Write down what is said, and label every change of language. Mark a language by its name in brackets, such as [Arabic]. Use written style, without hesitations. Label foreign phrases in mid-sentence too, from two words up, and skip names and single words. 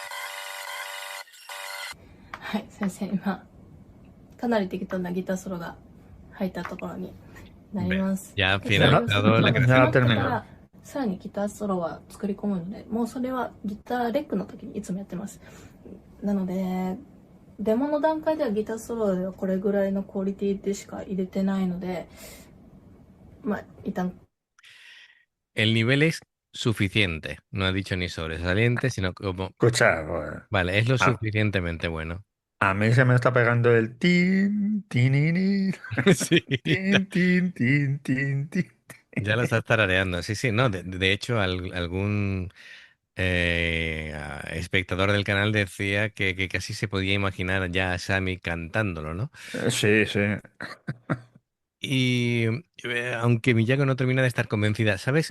[Japanese] はい、先生今かなり適当なギターソロが入ったところになります。 [Spanish] Ya ha [Japanese] でそれを [Spanish] finalizado la [Japanese] 決 [Spanish] Ya [Japanese] ま [Spanish] ha [Japanese] ったか [Spanish] terminado. [Japanese] らさらにギターソロは作り込むので、もうそれはギターレックの時にいつもやってます。なのでデモの段階ではギターソロではこれぐらいのクオリティでしか入れてないので、まあ一旦 [Spanish] El nivel es suficiente, no ha dicho ni sobresaliente, sino como, Escucha, pues, vale, es lo a, suficientemente bueno. a mí se me está pegando el tin, tinini, Sí, tin, tin, tin, tin, tin. ya lo estás tarareando. Sí, sí, no, de hecho algún espectador del canal decía que casi se podía imaginar ya a Sammy cantándolo, ¿no? Sí, sí. Y aunque Miyako no termina de estar convencida, ¿sabes?